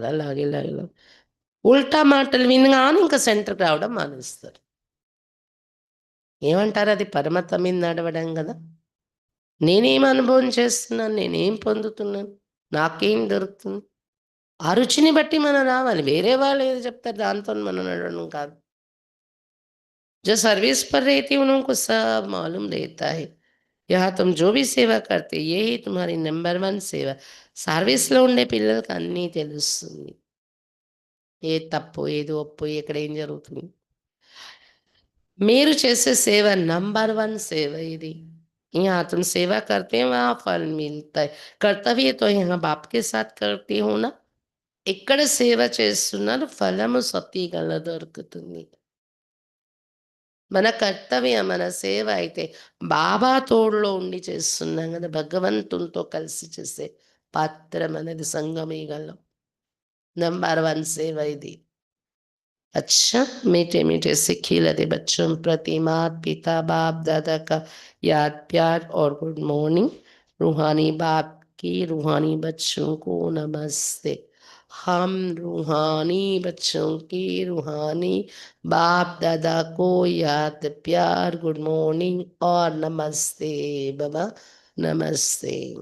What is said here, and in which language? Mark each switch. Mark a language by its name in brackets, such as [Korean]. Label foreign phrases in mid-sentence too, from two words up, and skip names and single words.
[Telugu] అలాగే ఇలాగ ఉల్టా మాటలు వినగానే ఇంక సెంటర్‌కి రావడం మానేస్తారు. ఏమంటారు అది పరమతం మీద నడవడం గదా! నేనేం అనుభవం చేస్తున్నాను? నేనేం పొందుతున్నాను? నాకేం దొరుకుతుంది? ఆ రుచిని బట్టి మనం రావాలి. వేరే వాళ్ళు ఏదో చెప్తారు దాంతోని మనం నడవడం కాదు. [Hindi] जो सर्विस पर रहती है उनको सब मालूम रहता है। यहाँ तुम जो भी సేవ करते यही तुम्हारी నంబర్ 1 సేవ. [Telugu] సర్వీస్‌లో ఉండే పిల్లలకి అన్నీ తెలుస్తుంది. ఏది తప్పు, ఏది ఒప్పు, ఎక్కడ ఏం జరుగుతుంది. మీరు చేసే సేవ నంబర్ 1 సేవ ఇది. [Hindi] यहाँ तुम सेवा करते हैं वहाँ फल मिलता है. कर्तव्य तो यहाँ बाप के साथ करती हूँ ना. [Telugu] ఎక్కడ సేవ చేస్తున్నారు ఫలము సత్తిగల దొరుకుతుంది. మన కర్తవ్యం, మన సేవ అయితే బాబా తోడులో ఉండి చేస్తున్నాం గదా! భగవంతునితో కలిసి చేసే పాత్ర మనది సంగమయుగంలో. నంబర్ 1 సేవ ఇది. [Hindi] अच्छा, मीठे-मीठे से खिलते बच्चों प्रति माता-पिता, बाप-दादा का याद प्यार और [English] good morning. [Hindi] रूहानी बाप की रूहानी बच्चों को नमस्ते. हम रूहानी बच्चों की रूहानी बाप-दादा को याद प्यार, [English] good morning [Hindi] और नमस्ते बाबा, नमस्ते.